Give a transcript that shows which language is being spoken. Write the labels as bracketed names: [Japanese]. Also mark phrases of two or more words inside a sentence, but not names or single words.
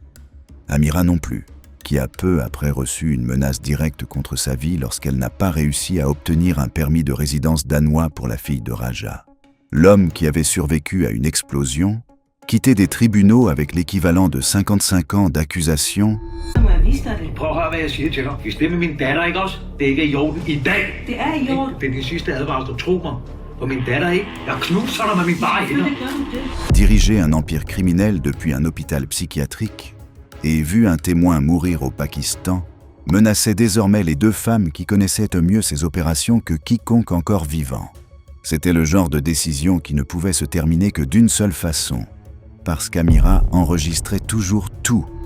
[French] Amira non plus, qui a peu après reçu une menace directe contre sa vie lorsqu'elle n'a pas réussi à obtenir un permis de résidence danois pour la fille de Raja. L'homme qui avait survécu à une explosion, quitté des tribunaux avec l'équivalent de 55 ans d'accusation. [Danish] Prøv at høre, hvad jeg siger til dig. Hvis det med min datter ikke også, det ikke er i orden i dag. Det er i orden. Det er din sidste advarsel, tro mig. Og min datter ikke. Jeg knuser dig med min bare hænder. [French] Diriger un empire criminel depuis un hôpital psychiatrique et vu un témoin mourir au Pakistan, menaçait désormais les deux femmes qui connaissaient au mieux ces opérations que quiconque encore vivant. C'était le genre de décision qui ne pouvait se terminer que d'une seule façon, parce qu'Amira enregistrait toujours tout.